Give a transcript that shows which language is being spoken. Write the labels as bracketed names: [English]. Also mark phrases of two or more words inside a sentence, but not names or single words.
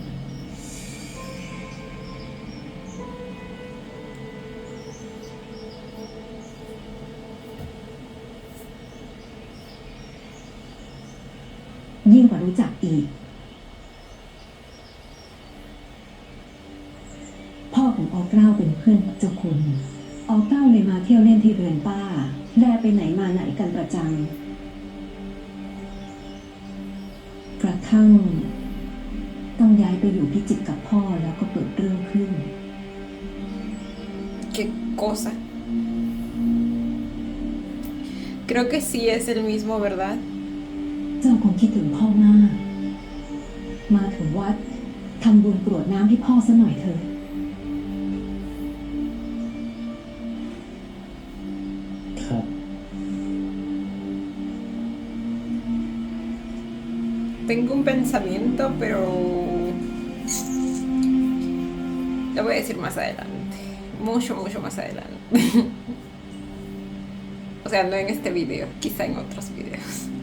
[Thai] ยิ่งกว่ารู้จักอีก พ่อของออกเกล้าเป็น เพื่อนกับเจ้าคุณออกเกล้าเลยมาเที่ยวเล่นที่เรือนป้าแลไปไหนมาไหนกันประจำกระทั่งต้องย้ายไปอยู่พิจิตรกับพ่อแล้วก็เกิดเรื่องขึ้น [Spanish] Qué cosa. Creo que sí es el mismo, ¿verdad? [Thai] เจ้าคงคิดถึงพ่อมาก มาถึงวัดทำบุญกรวดน้ำให้พ่อซะหน่อยเถอะ ครับ [Spanish] Tengo un pensamiento, pero lo voy a decir más adelante. Mucho más adelante. O sea, no en este video, quizá en otros videos.